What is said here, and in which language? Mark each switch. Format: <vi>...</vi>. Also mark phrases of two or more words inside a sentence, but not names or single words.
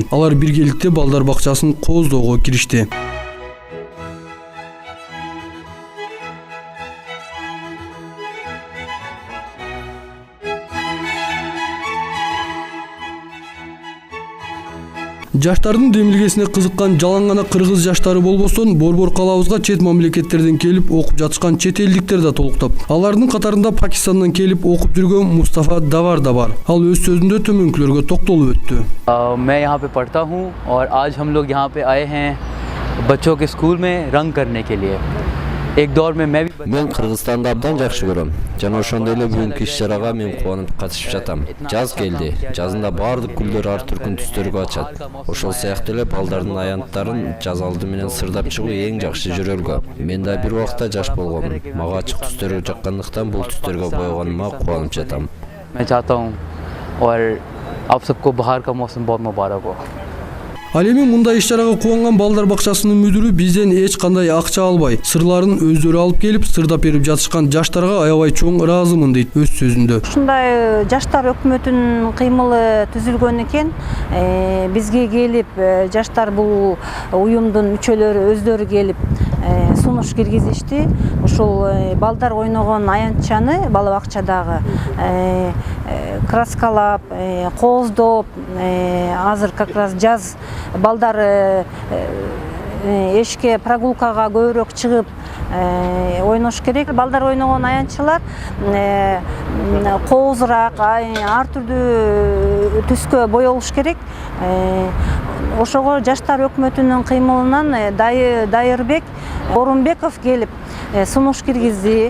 <ky>Алар биргеликте балдар бакчасын кооздоого киришти. Жаштардын демилгесине кызыккан жалаң гана кыргыз жаштары болбостон, Борбор калабызга чет мамлекеттерден келип окуп жатышкан чет элдиктер да толуктап. Алардын катарында Пакистандан келип окуп жүргөн Мустафа Давар да бар. Ал өз сөзүндө төмөнкүлөргө токтолуп өттү.</ky> <ur>میں یہاں پہ پڑھتا ہوں اور آج ہم لوگ یہاں پہ آئے ہیں بچوں کے اسکول میں رنگ کرنے کے لیے. ایک دور میں میں بھی</ur> <ky>Мен Кыргызстанды абдан жакшы көрөм. Жана ошондой эле бүгүнкү иш-чарага мен кубанып катышып жатам. Жаз келди. Жазында баардык гүлдөр ар түркүн түстөргө ачат. Ошол сыяктуу эле балдардын аянттарын жаз алды менен сырдап чыгуу эң жакшы жөрөлгө. Мен да бир убакта жаш болгомун. Мага ачык түстөр жаккандыктан бул түстөргө боёгонума кубанып жатам.</ky> <ur>میں چاہتا ہوں اور آپ سب کو باہر کا موسم بہت مبارک ہو.</ur> <ky>Ал эми мындай иш-чарага кубанган балдар бакчасынын мүдүрү бизден эч кандай акча албай, сырларын өздөрү алып келип, сырдап берип жатышкан жаштарга аябай чоң ыраазымын дейт өз сөзүндө. Ушундай жаштар өкмөтүнүн кыймылы түзүлгөн экен. Бизге келип, жаштар бул уюмдун мүчөлөрү өздөрү келип сунуш киргизишти. Ушул балдар ойногон аянтчаны бала бакчадагы краскалап, кооздоп, азыр</ky> <ru>как раз</ru> <ky>жаз балдар эшикке прогулкага көбүрөөк чыгып ойнош керек. Балдар ойногон аянтчылар коозураак, ар түрдүү түскө боёлуш керек. Ошого жаштар өкмөтүнүн кыймылынан Дайырбек Орунбеков келип сунуш киргизди.</ky>